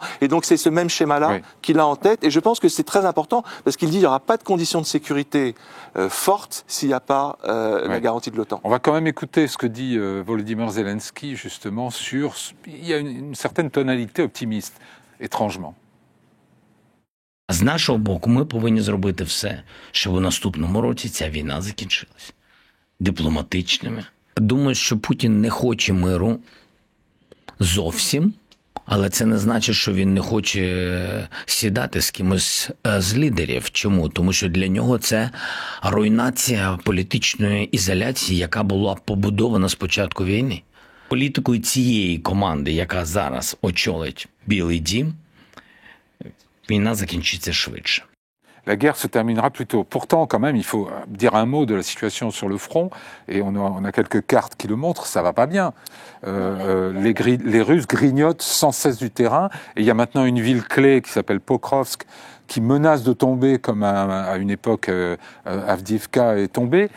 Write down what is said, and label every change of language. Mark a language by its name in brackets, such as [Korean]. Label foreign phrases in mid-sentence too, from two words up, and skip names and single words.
[French] Et donc c'est ce même schéma-là qu'il a en tête, et je pense que c'est très important, parce qu'il dit qu'il n'y aura pas de conditions de sécurité fortes s'il n'y a pas la garantie de l'OTAN. On va quand même écouter ce que dit Volodymyr Zelensky, justement, sur... Il y a une certaine tonalité optimiste, étrangement. [Ukrainian] З нашого боку, ми повинні зробити все, щоб у наступному році ця війна закінчилась. Дипломатичними. Думаю, що Путін не хоче миру зовсім, але це не значить, що він не хоче сідати з кимось з лідерів. Чому? Тому що для нього це руйнація політичної ізоляції, яка була побудована з початку війни. Політикою цієї команди, яка зараз очолить Білий дім, війна закінчиться швидше. [French] La guerre se terminera plus tôt. Pourtant, quand même, il faut dire un mot de la situation sur le front. Et on a quelques cartes qui le montrent, ça va pas bien. Les Russes grignotent sans cesse du terrain. Et il y a maintenant une ville clé qui s'appelle Pokrovsk, qui menace de tomber comme à une époque Avdiivka est tombée.